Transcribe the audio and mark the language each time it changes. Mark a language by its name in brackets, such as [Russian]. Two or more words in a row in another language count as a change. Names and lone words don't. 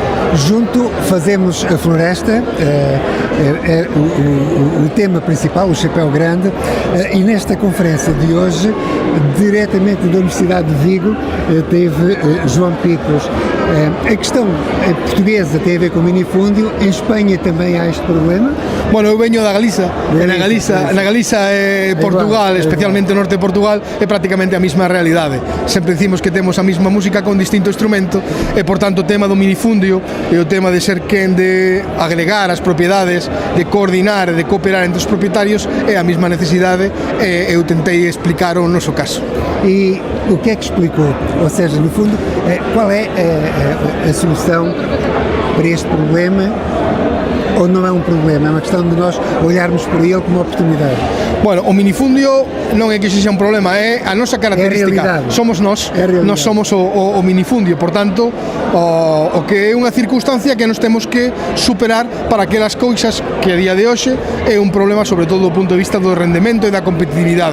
[Portuguese] Junto fazemos a floresta, é o tema principal, o chapéu grande, e nesta conferência de hoje, diretamente da Universidade de Vigo, teve João Picos. A questão portuguesa tem a ver com o minifúndio, em Espanha também há este problema? [Galician] Bueno, eu veño da Galiza, e na Galiza e Portugal, especialmente o norte de Portugal, é prácticamente a mesma realidade. Sempre dicimos que temos a mesma música con distinto instrumento e, por tanto, o tema do minifundio e o tema de ser quen de agregar as propiedades, de coordinar e de cooperar entre os propietarios é a mesma necesidade e eu tentei explicar o noso caso. [Portuguese] E o que é que explicou? Ou seja, no fundo, qual é a solução para este problema? Ou não é um problema, é uma questão de nós olharmos para ele como uma oportunidade? [Galician] Bueno, o minifundio non é que sexa un problema, é a nosa característica. Somos nós somos o minifundio, por tanto, o que é unha circunstancia que nos temos que superar para aquelas cousas que a día de hoxe é un problema, sobre todo do punto de vista do rendemento e da competitividade.